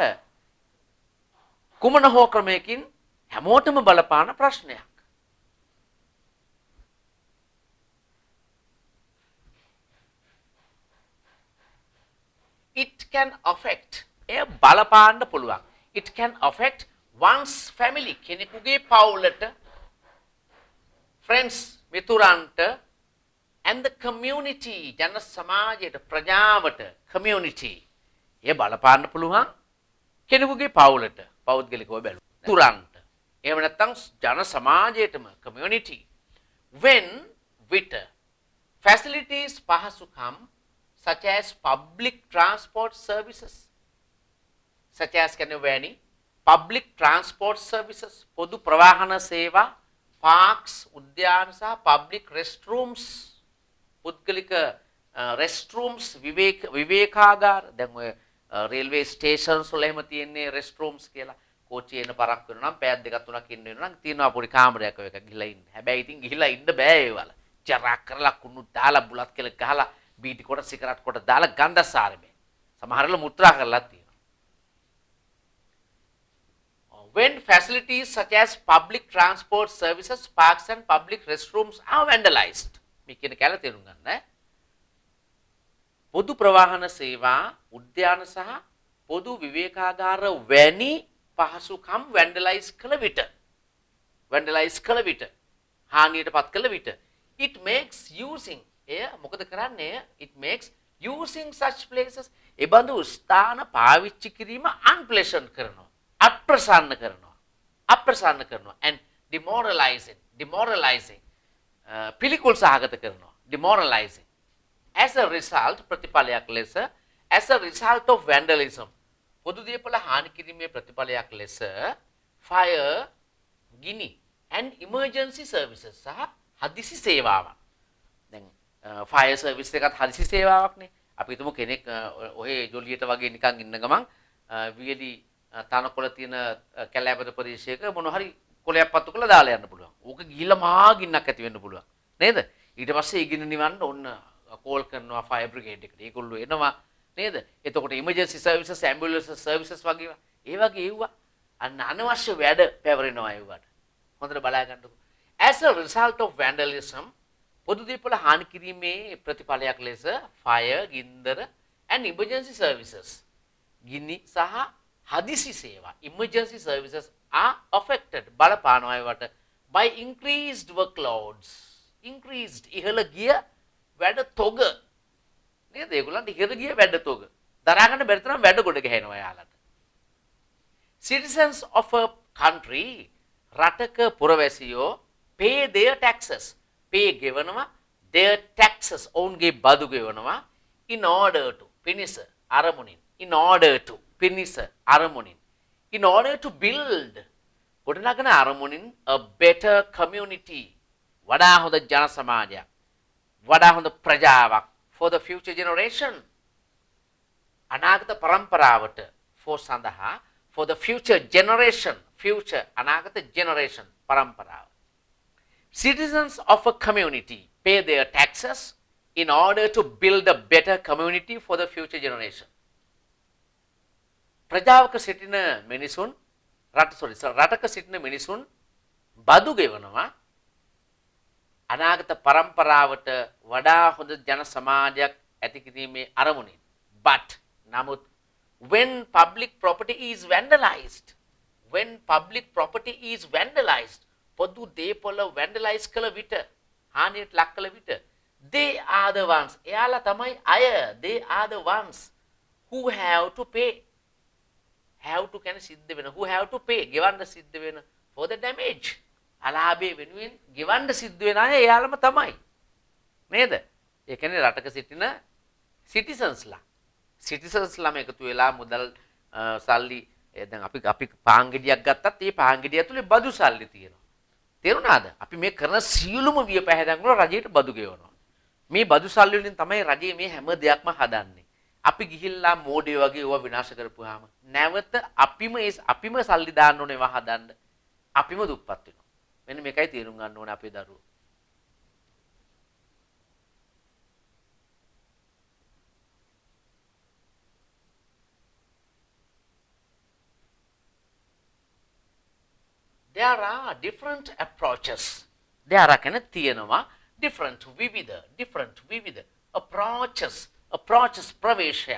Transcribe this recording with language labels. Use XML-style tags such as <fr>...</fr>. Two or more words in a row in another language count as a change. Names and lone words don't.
<si>කුමන හෝ ක්‍රමයකින් හැමෝටම බලපාන ප්‍රශ්නයක්</si> <en>it can affect</en> <si>එය බලපාන්න පුළුවන්</si> <en>it can affect one's family</en> <si>කෙනෙකුගේ පවුලට friends මිතුරන්ට</si> <en>and the community</en> <si>ජන සමාජයට ප්‍රජාවට community එය බලපාන්න පුළුවන් කෙනෙකුගේ පවුලට පෞද්ගලිකව බැලුවා මිතුරන්ට එහෙම නැත්නම් ජන සමාජයටම</si> <en>community when with facilities</en> <si>පහසුකම්</si> <en>such as public transport services such</en> <si>as කියන්නේ</si> <en>public transport services</en> <si>පොදු ප්‍රවාහන සේවා parks උද්‍යාන සහ</si> <en>public restrooms</en> <si>පුද්ගලික restrooms විවේකාගාර දැන් ඔය</si> <en>railway stations</en> <si>වල එහෙම තියෙන්නේ restrooms කියලා කෝච්චිය එන පරක් වෙනවා නම් පැයක් දෙකක් තුනක් ඉන්න වෙනවා නම් තියෙනවා පොඩි කාමරයක් ඔය එක ගිහලා ඉන්න හැබැයි ඉතින් ගිහලා ඉන්න බෑ ඒ වල ජරා කරලා කුණු දාලා බුලත් කෙල ගහලා බීටි කොට සිගරට් කොට දාලා ගන්ධසාර බෑ සමහරවල මුත්‍රා කරලා තියෙනවා</si> <en>when facilities such as public transport services parks and public restrooms are vandalized</en> <si>මේ කියන කැල තේරුම් ගන්න පොදු ප්‍රවාහන සේවා උද්‍යාන සහ පොදු විවේකාගාර වැනි පහසුකම් vandalize කළ විට හානියටපත් කළ විට</si> <en>it makes using</en> <si>එය මොකද කරන්නේ</si> <en>it makes using such places</en> <si>එබඳු ස්ථාන පාවිච්චි කිරීම unpleasant කරනවා අප්‍රසන්න කරනවා</si> <en>and demoralizing</en> <si>පිළිකුල් සහගත කරනවා</si> <en>demoralizing as a result</en> <si>ප්‍රතිඵලයක් ලෙස as</si> <en>a result of vandalism</en> <si>පොදු දේපල හානි කිරීමේ ප්‍රතිඵලයක් ලෙස fire ගිනි</si> <en>and emergency services</en> <si>සහ හදිසි සේවාවන් දැන්</si> <en>fire service</en> <si>එකත් හදිසි සේවාවක්නේ අපි හිතමු කෙනෙක් ඔහේ ජොලියට වගේ නිකන් ඉන්න ගමන් වියලි තනකොළ තියෙන කැලෑපත ප්‍රදේශයක මොන හරි කොළයක් පත්තු කරලා දාලා යන්න පුළුවන්. ඕක ගිහිල්ලා මහා ගින්නක් ඇති වෙන්න පුළුවන්. නේද? ඊට පස්සේ ඒ ගින්න නිවන්න ඕන්න කෝල් කරනවා</si> <en>fire brigade</en> <si>එකට. ඒගොල්ලෝ එනවා නේද? එතකොට</si> <en>emergency services ambulance services</en> <si>වගේ ඒවගේ එව්වා. අන්න අනවශ්‍ය වැඩ පැවරෙනවා ඒවට. හොඳට බලා ගන්නකො.</si> <en>As a result of vandalism</en> <si>පොදු දේපොළ හානි කිරීමේ ප්‍රතිඵලයක් ලෙස fire ගින්දර</si> <en>and emergency services</en> <si>ගිනි සහ හදිසි සේවා</si> <en>emergency services are affected</en> <si>බලපානවා ඒවට</si> <en>by increased workloads increased</en> <si>ඉහළ ගිය වැඩ තොග නේද ඒගොල්ලන්ට ඉහළ ගිය වැඩ තොග දරා ගන්න බැරි තරම් වැඩ ගොඩ ගහනවා යාලට</si> <en>citizens of a country</en> <si>රටක පුරවැසියෝ</si> <en>pay their taxes pay ගෙවනවා their taxes</en> <si>ඔවුන්ගේ බදු ගෙවනවා</si> <en>in order to</en> <si>පිණිස අරමුණින්</si> <en>in order to</en> <si>පිණිස අරමුණින්</si> <en>in order to build</en> <si>ගොඩනගන අරමුණින්</si> <en>a better community</en> <si>වඩා හොඳ ජන සමාජයක් වඩා හොඳ ප්‍රජාවක්</si> <en>for the future generation</en> <si>අනාගත පරම්පරාවට</si> <en>for සඳහා for the future generation, future අනාගත generation පරම්පරාව. Citizens of a community pay their taxes in order to build a better community for the future generation.</en> <si>ප්‍රජාවක සිටින මිනිසුන් රටක සිටින මිනිසුන් බදු ගෙවනවා අනාගත පරම්පරාවට වඩා හොඳ ජන සමාජයක් ඇති කිරීමේ අරමුණින්.</si> <en>But නමුත් when public property is vandalized,</en> <si>පොදු දේපොළ vandalize කළ විට, හානියට ලක් කළ විට,</si> <en>they are the ones,</en> <si>එයාලා තමයි අය,</si> <en>they are the ones who have to pay.</en> <si>have to කියන්නේ සිද්ධ වෙන,</si> <en>who have to pay,</en> <si>ගෙවන්න සිද්ධ වෙන</si> <en>for the damage.</en> <si>අලාභය වෙනුවෙන් ගෙවන්න සිද්ධ වෙන අය එයාලම තමයි. නේද? ඒ කියන්නේ රටක සිටින සිටිසන්ස්ලාම එකතු වෙලා මුදල් සල්ලි දැන් අපි පාන් ගෙඩියක් ගත්තත් ඒ පාන් ගෙඩිය ඇතුලේ බදු සල්ලි තියෙනවා. තේරුණාද? අපි මේ කරන සියලුම වියපැහැදන් වල රජයට බදු ගෙවනවා. මේ බදු සල්ලි වලින් තමයි රජයේ මේ හැම දෙයක්ම හදන්නේ. අපි ගිහිල්ලා මෝඩය වගේ ඒවා විනාශ කරපුවාම නැවත අපිම සල්ලි දාන්න ඕනේ ඒවා හදන්න. අපිම දුප්පත් වෙනවා. මෙන්න මේකයි තේරුම් ගන්න ඕනේ අපේ දරුවෝ.</si> <en>There are different approaches. There are kind of තියෙනවා different විවිධ approaches ප්‍රවේශය.</en>